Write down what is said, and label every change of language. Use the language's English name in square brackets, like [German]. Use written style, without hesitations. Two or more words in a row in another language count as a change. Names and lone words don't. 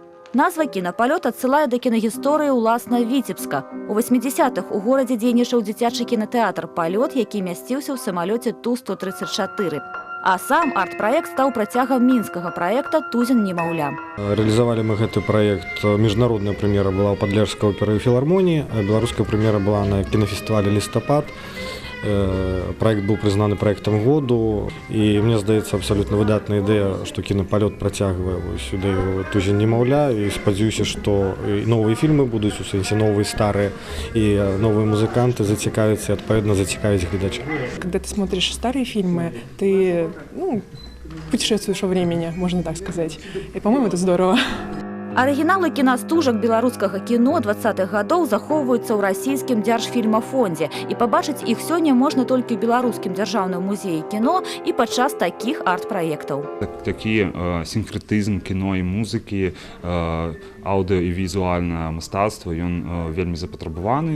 [Belarusian] Назва «Кінапалёт» адсылае да кінагісторыі ўласна Віцебска. У 80-х у горадзе дзейнічаў дзіцячы кінатэатр «Палёт», які мясціўся ў самалёце Ту-134. А сам арт-праект стаў працягам мінскага праекта «Тузін немаўля». [Russian] Реализовали мы гэты проект. Международная премьера была у Падляшскай оперы и филармонии, а белорусская премьера была на кинофестивале «Листопад». Проект был признан проектом [Belarusian] году, и мне здаецца абсолютно выдатная ідэя, што кінапалёт працягвае сюды «Тузін немаўля», і спадзяюся, што новыя фільмы будуць, у сэнсе новыя старыя, [Russian] и новые музыканты [Belarusian] зацікавяцца, и адпаведна зацікавяць гледача. [Russian] Когда ты смотришь старые фильмы, ты путешествуешь во времени, можно так сказать. И, по-моему, это здорово. [Belarusian] Арыгіналы кінастужак беларускага кіно 20-х гадоў захоўваюцца ў расійскім дзяржфільмафондзе, і пабачыць іх сёння можна толькі ў беларускім дзяржаўным музеі кіно і падчас такіх арт-праектаў. Такі сінкрэтызм кіно і музыкі, аўдыо і візуальнае мастацтва, ён вельмі запатрабаваны.